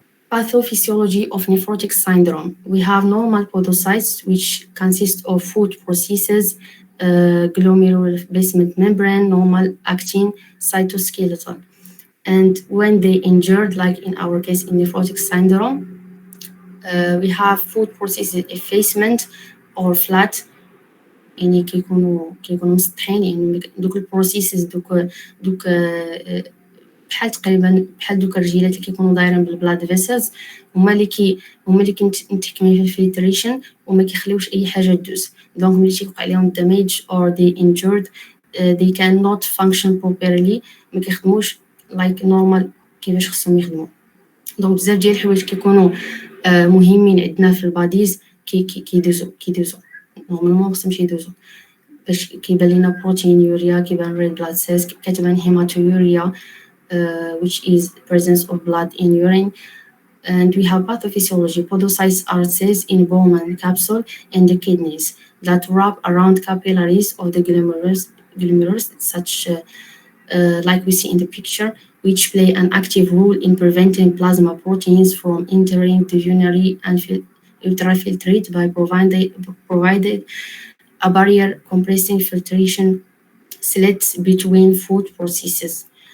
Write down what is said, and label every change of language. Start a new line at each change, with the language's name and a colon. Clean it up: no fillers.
English: Pathophysiology of nephrotic syndrome. We have normal podocytes, which consist of food processes, glomerular basement membrane, normal actin, cytoskeleton. And when they injured, like in our case in nephrotic syndrome, we have food processes effacement or flat.
Arabic: يعني كيكونوا مسطحين، يعني دوك البروسيسز دوك بحال تقريبا بحال دوك الرجيلات اللي كيكونوا دايرين بالبلاد فيسلز، هما اللي كنتحكمي في الفلتريشن وما كيخليوش اي حاجه تدوز. دونك ملي تيوقع لهم
English: damage or they injured, they cannot function properly،
Arabic: ما كيخدموش
English: like normal
Arabic: كيفاش خصهم يخدموا. دونك بزاف ديال الحوايج كيكونوا مهمين عندنا في الباديز كيدوزو نورمالمون خصهمش يدوزو. باش كيبان لينا بروتينيوريا، كيبان ريد بلاد سيلز، كتبان هيماتوريا
English: which is presence of blood in urine. And we have pathophysiology. Podocytes are cells in Bowman capsule in the kidneys that wrap around capillaries of the glomerulus, such like we see in the picture, which play an active role in preventing plasma proteins from entering the urinary and ultrafiltrate by providing a barrier compressing filtration slits between food processes.